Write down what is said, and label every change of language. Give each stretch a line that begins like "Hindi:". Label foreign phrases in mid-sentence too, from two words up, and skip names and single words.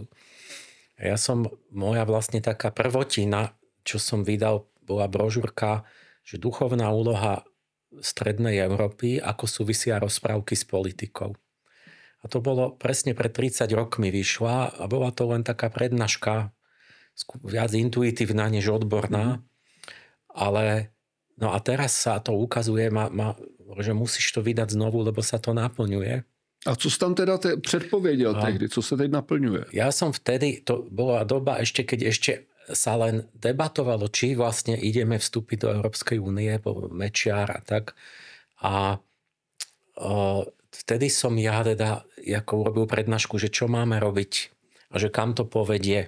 Slovak: Moja vlastne taká prvotina, čo som vydal, bola brožúrka, že duchovná úloha strednej Európy, ako súvisia rozprávky s politikou. A to bolo presne pred 30 rokmi vyšla a bola to len taká prednáška, viac intuitívna než odborná. Ale no a teraz sa to ukazuje, že musíš to vydať znovu, lebo sa to naplňuje.
Czech: A co jsi tam teda předpověděl tehdy? Co se teď naplňuje?
Slovak: Ja som vtedy, to bola doba keď ešte sa len debatovalo, či vlastne ideme vstúpiť do Európskej únie, po Mečiar a tak. A vtedy som ja teda urobil prednášku, že čo máme robiť a že kam to povedie.